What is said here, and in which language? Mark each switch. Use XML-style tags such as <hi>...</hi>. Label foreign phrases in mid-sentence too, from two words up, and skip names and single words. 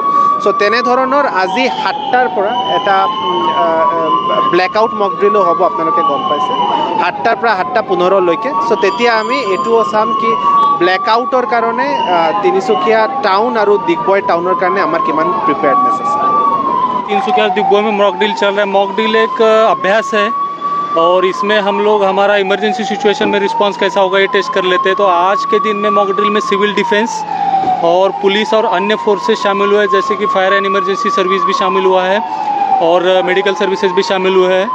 <as>সো তেনেধৰণৰ আজি 7টাৰ পৰা এটা</as> <en>blackout mock drillo</en> <as>হ'ব, আপোনালোকে গম পাইছে 7টাৰ পৰা 7:15লৈকে। সো তেতিয়া আমি এইটোও চাম কি ব্লেকআউটৰ কাৰণে তিনিচুকীয়া টাউন আৰু ডিগবৈ টাউনৰ কাৰণে আমাৰ কিমান প্ৰিপেয়াৰ্ডনেছ আছে।</as> <hi>तिनसुकिया डिगबोई में</hi> <en>mock drill</en> <hi>चल रहा है।</hi> <en>mock drill</en> <hi>एक अभ्यास है और इसमें हम लोग हमारा</hi> <en>emergency situation</en> <hi>में रिस्पांस कैसा होगा ये टेस्ट कर लेते हैं। तो आज के दिन में</hi> <en>mock drill</en> <hi>में</hi> <en>civil defence</en> <hi>और पुलिस और अन्य फोर्सेस शामिल हुए हैं, जैसे कि</hi> <en>fire and emergency service</en> <hi>भी शामिल हुआ है और</hi> <en>medical services</en> <hi>भी शामिल हुए हैं।</hi>